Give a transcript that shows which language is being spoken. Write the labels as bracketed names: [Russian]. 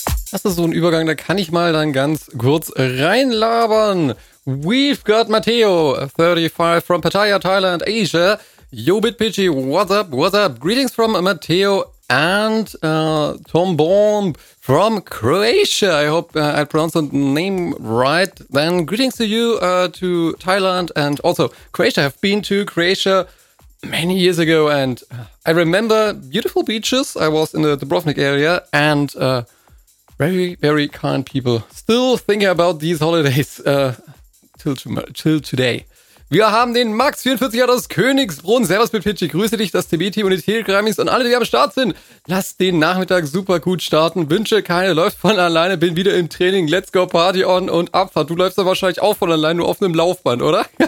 [German] Das ist so ein Übergang, da kann ich mal dann ganz kurz reinlabern. [English] We've got Matteo, 35, from Pattaya, Thailand, Asia. Yo, Bit Pidgey, what's up? Greetings from Matteo and Tom Bomb from Croatia. I hope I pronounced the name right. Then greetings to you to Thailand and also Croatia. I've been to Croatia many years ago and I remember beautiful beaches. I was in the Dubrovnik area and very, very kind people. Still thinking about these holidays till today. [German] Wir haben den Max, 44 Jahre aus Königsbrunn. Servus, Pitchy. Grüße dich, das TB-Team und die Telegrammies und alle, die am Start sind. Lass den Nachmittag super gut starten. Wünsche keine, läuft von alleine. Bin wieder im Training. [English] Let's go, Party on [German] und Abfahrt. Du läufst doch wahrscheinlich auch von alleine, nur auf einem Laufband, oder?